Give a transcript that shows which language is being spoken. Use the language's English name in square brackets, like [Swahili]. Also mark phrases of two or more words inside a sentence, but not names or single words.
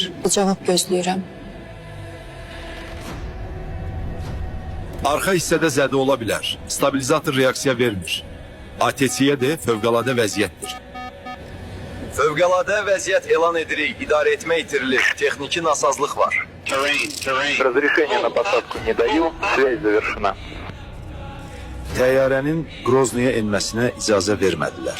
[Azerbaijani] Cavab gözləyirəm. Arxa hissədə zədə ola bilər. Stabilizator reaksiya vermir. ATC-yə də fövqəladə vəziyyətdir. Fövqəladə vəziyyət elan edirik. İdarə etmə itirilir. Texniki nasazlıq var. [Russian] Разрешение на посадку не даю, связь завершена. [Azerbaijani] Təyyarənin Grozny'yə enməsinə icazə vermədilər.